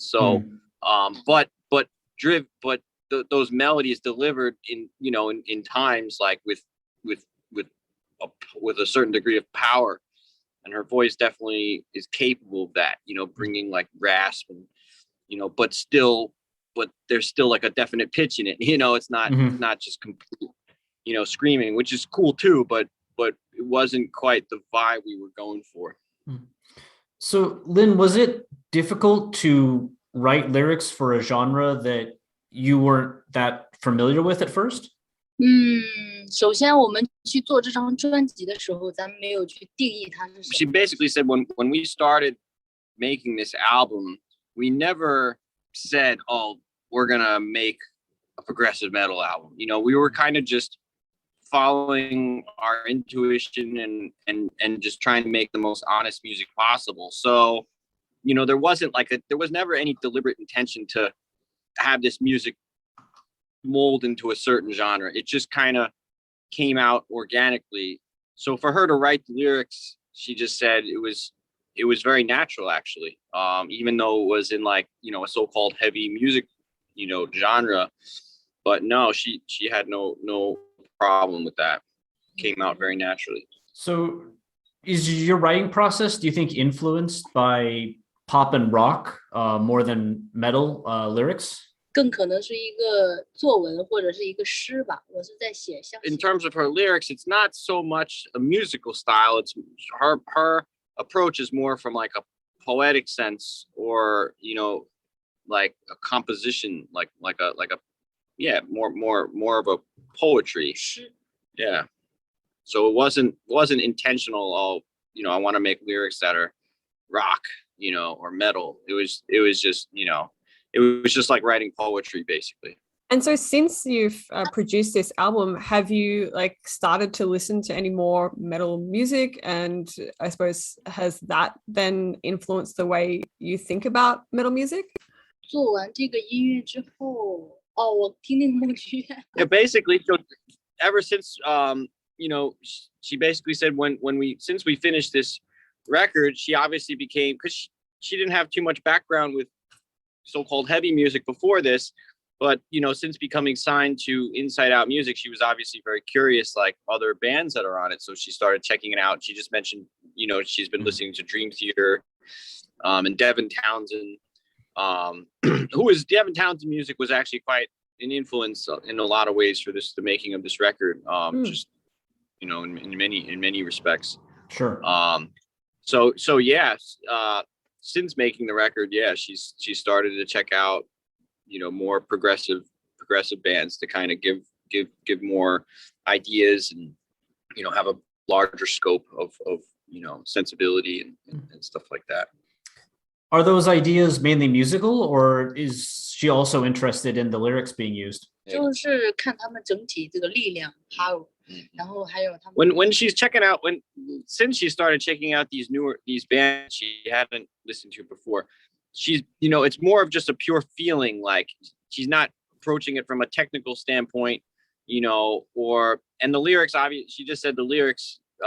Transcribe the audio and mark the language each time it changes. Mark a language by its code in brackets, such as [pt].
[en] So, but those melodies delivered in, you know, in times like with a certain degree of power, and her voice definitely is capable of that, you know, bringing like rasp and, you know, but there's still like a definite pitch in it, you know, it's not not just complete, you know, screaming, which is cool too, but it wasn't quite the vibe we were going for. So Lynn, was it difficult to write lyrics for a genre that you weren't that familiar with at first? [zh] 首先我们去做这张专辑的时候，咱们没有去定义它是什 [en] She [zh] 么。 [en] basically said when we started making this album, we never said, oh, we're gonna make a progressive metal album. You know, we were kind of just following our intuition and just trying to make the most honest music possible. So, you know, there was never any deliberate intention to have this music mold into a certain genre. It just kind of came out organically. So for her to write the lyrics, she just said it was very natural, actually. Even though it was in like, you know, a so-called heavy music, you know, genre, but no, she had no problem with that. Came out very naturally. So is your writing process, do you think, influenced by pop and rock more than metal lyrics? [zh] 更可能是一个作文或者是一个诗吧。我是在写像 [en] In terms of her lyrics, it's not so much a musical style. It's her approach is more from like a poetic sense, or, you know, like a composition, like a yeah, more of a poetry. [zh] 诗。 [en] Yeah. So it wasn't intentional. Oh, you know, I want to make lyrics that are rock, you know, or metal. It was just, you know, it was just like writing poetry, basically. And so since you've produced this album, have you like started to listen to any more metal music? And I suppose, has that then influenced the way you think about metal music? [zh] 做完这个音乐之后，哦，我听那个梦剧院。 [en] Yeah, basically, so ever since, you know, she basically said since we finished this record, she obviously became, because she didn't have too much background with so-called heavy music before this, but, you know, since becoming signed to Inside Out Music, she was obviously very curious, like other bands that are on it. So she started checking it out. She just mentioned, you know, she's been listening to Dream Theater, and Devin Townsend, Devin Townsend music was actually quite an influence in a lot of ways for the making of this record. Just, you know, in many respects. Sure. So yes, since making the record, yeah, she started to check out, you know, more progressive bands to kind of give more ideas and, you know, have a larger scope of you know, sensibility and stuff like that. Are those ideas mainly musical, or is she also interested in the lyrics being used? [zh] 就是看他们整体这个力量 power， 然后还有他们 [en] When she's checking out, since she started checking out these bands she hadn't listened to before, she's, you know, it's more of just a pure feeling. Like, she's not approaching it from a technical standpoint, you know, and the lyrics, obviously, she just said the lyrics,